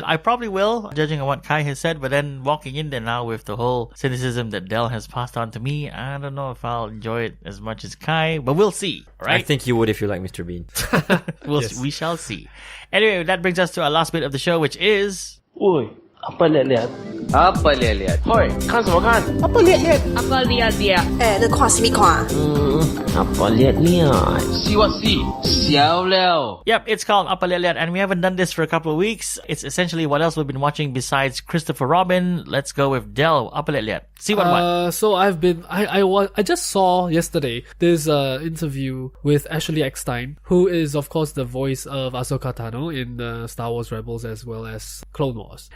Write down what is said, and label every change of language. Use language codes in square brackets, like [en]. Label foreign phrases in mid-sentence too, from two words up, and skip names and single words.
[en] I probably will, judging on what Kai has said, but then walking in there now with the whole cynicism that Del has passed on to me, I don't know if I'll enjoy it as much as Kai, but we'll see, all I right? think you would if you like Mr. Bean. We shall see. Anyway, that brings us to our last bit of the show, which is... [id] Oi, apa liat-liat? Apa liat-liat? [zh] Hoi, 看什么看? [id] Apa liat-liat? Apa liat-liat? [zh] 那看什么看？ [id] Apa liat-liat? [en] See what see? [zh] 笑了. [en] Yep, it's called Apa Liat Liat, and we haven't done this for a couple of weeks. It's essentially what else we've been watching besides Christopher Robin. Let's go with Del. Apa Liat Liat. See what? So I've been I just saw yesterday this interview with Ashley Eckstein, who is of course the voice of Ahsoka Tano in Star Wars Rebels as well as Clone Wars.